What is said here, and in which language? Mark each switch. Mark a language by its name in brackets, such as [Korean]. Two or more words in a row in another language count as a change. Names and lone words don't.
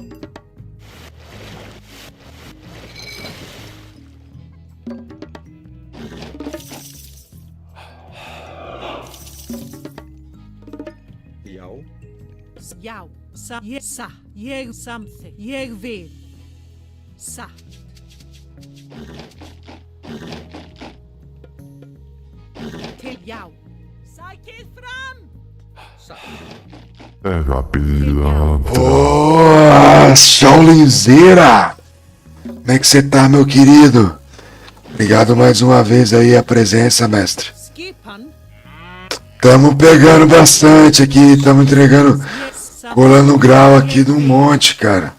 [Icelandic] Já. Já. Satt. Ég samþykkt. Ég vil. Satt. Já. Sækið fram! [Portuguese] Ô, Shaulinzeira! Como é que você tá, meu querido? Obrigado mais uma vez aí a presença, mestre. Tamo pegando bastante aqui, tamo entregando, colando grau aqui de um monte, cara.